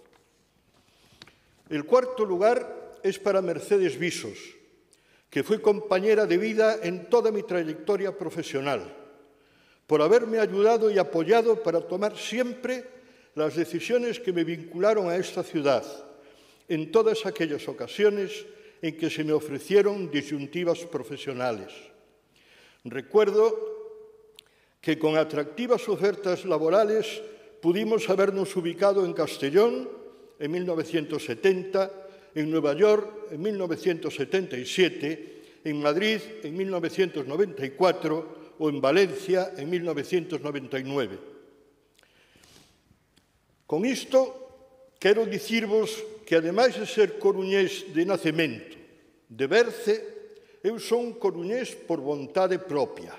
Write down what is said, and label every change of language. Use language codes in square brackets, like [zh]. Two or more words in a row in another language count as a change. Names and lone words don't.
[es] El cuarto lugar es para Mercedes Visos, que fue compañera de vida en toda mi trayectoria profesional, por haberme ayudado y apoyado para tomar siempre las decisiones que me vincularon a esta ciudad, en todas aquellas ocasiones en que se me ofrecieron disyuntivas profesionales. Recuerdo que con atractivas ofertas laborales pudimos habernos ubicado en Castellón en 1970, en Nueva York en 1977, en Madrid en 1994 o en Valencia en 1999. [gl] Con isto, quero dicirvos que, ademais de ser coruñés de nacemento, de berce, eu son coruñés por vontade propia.